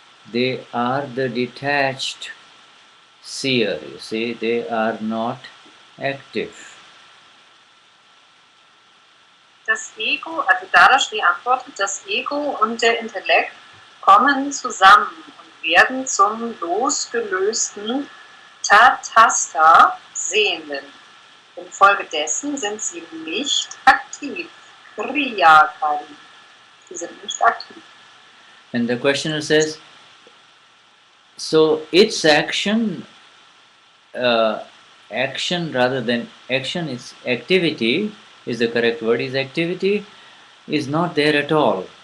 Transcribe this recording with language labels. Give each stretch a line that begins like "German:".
English: They are the detached seer, you see, they are not active.
German: Das Ego, also Dadashri antwortet, das Ego und der Intellekt kommen zusammen und werden zum losgelösten Tatasta Sehenden. Infolgedessen sind sie nicht aktiv. Kriyakari. Sie sind nicht aktiv.
English: And the questioner says, so its action rather than action, its activity is the correct word, is activity is not there at all.